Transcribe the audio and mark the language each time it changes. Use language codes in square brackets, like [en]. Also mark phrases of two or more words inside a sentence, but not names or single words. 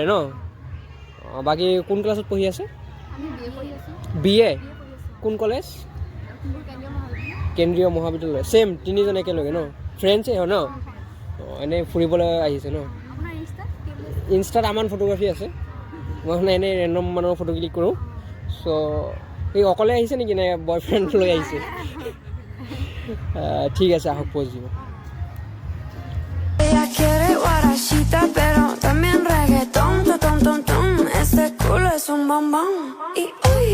[as] ন বাকী কোন ক্লাছত পঢ়ি আছে BA কোন কলেজ কেন্দ্ৰীয় মহাবিদ্যালয় ছেম তিনিজন একেলগে ন ফ্ৰেণ্ডছে হয় ন এনেই ফুৰিবলৈ আহিছে ন ইনষ্টাত আমাৰ ফটোগ্ৰাফী আছে মই মানে এনেই ৰেণ্ডম মানুহৰ ফটো ক্লিক কৰোঁ চ' এই অকলে আহিছে নেকি নে বয়ফ্ৰেণ্ড লৈ আহিছে ঠিক আছে আহক পষ্ট দিব [es] Pero también reggaetón, ton, ton, ton, ton. Este culo es un bombón. Y